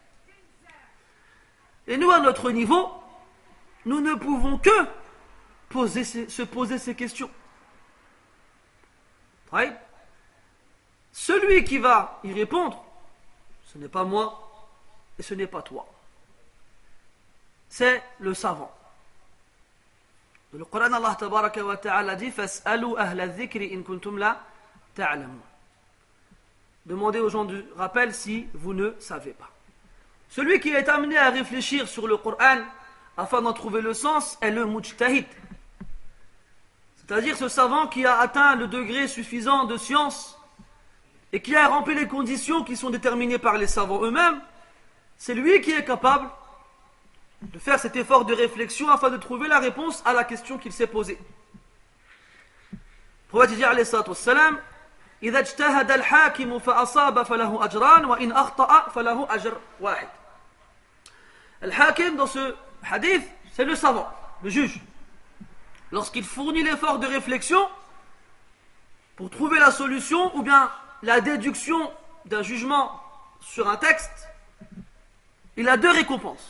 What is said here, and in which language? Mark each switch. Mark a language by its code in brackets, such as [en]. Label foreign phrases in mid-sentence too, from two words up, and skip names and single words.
[fr] Et nous, à notre niveau, nous ne pouvons que se poser ces questions. Celui qui va y répondre, ce n'est pas moi et ce n'est pas toi. C'est le savant. Dans le Coran, [ar] Allah تبارك وتعالى dit فاسألوا أهل الذكر إن كنتم لا تعلمون. [fr] Demandez aux gens du rappel si vous ne savez pas. Celui qui est amené à réfléchir sur le Coran afin d'en trouver le sens est le mujtahid. C'est-à-dire ce savant qui a atteint le degré suffisant de science et qui a rempli les conditions qui sont déterminées par les savants eux-mêmes. C'est lui qui est capable de faire cet effort de réflexion afin de trouver la réponse à la question qu'il s'est posée. Le prophète dit [ar] عليه الصلاة والسلام إذا اجتهد الحاكم فأصاب فله أجران وإن أخطأ فله أجر واحد. [fr] Al-Hakim, dans ce hadith, c'est le savant, le juge. Lorsqu'il fournit l'effort de réflexion pour trouver la solution ou bien la déduction d'un jugement sur un texte, il a deux récompenses.